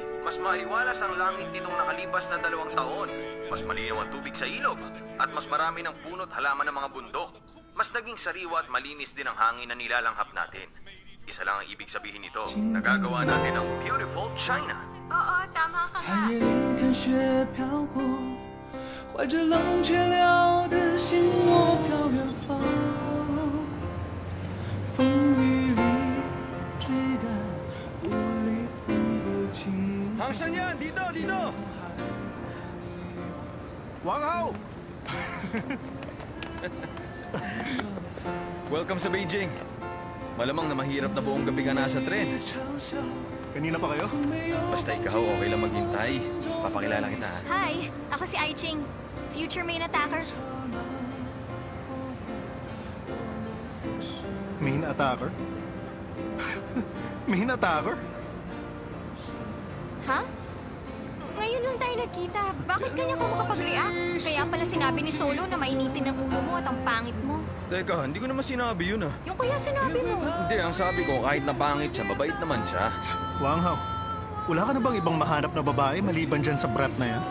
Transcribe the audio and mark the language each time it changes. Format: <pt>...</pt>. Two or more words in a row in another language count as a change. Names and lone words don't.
<tl>Mas maliwalas ang langit nitong nakalipas na 2 taon. Mas malinaw ang tubig sa ilog. At mas marami ng puno't halaman ng mga bundok. Mas naging sariwa at malinis din ang hangin na nilalanghap natin. Isa lang ang ibig sabihin nito. Nagagawa natin ang</tl> <en>beautiful China.</en> <tl>Oo, tama ka nga.</tl> <zh>寒夜里看雪飘过，怀着冷却了的心，我飘远方。风雨里追赶，雾里分不清。</zh> <tl>Hang Shan yan! Dito! Dito! Wang Hao! Welcome sa Beijing. Malamang na mahirap na buong gabi ka nasa tren. Kanina pa kayo? Basta ikaw, okay lang maghintay. Papakilala kita, ha? Hi, ako si Ai Ching.</tl> <en>Future main attacker. Main attacker? Main attacker? Ha?</en> <tl>Ngayon lang tayo nagkita. Bakit ganyan ka makapag-react? Kaya pala sinabi ni Solo na mainitin ang ulo mo at ang pangit mo. Teka, hindi ko naman sinabi yun, ah. Yung kaya sinabi mo. Hindi, ang sabi ko, kahit na pangit siya, mabait naman siya. Wang Hao, wala ka na bang ibang mahanap na babae maliban dyan sa brat na yan?</tl>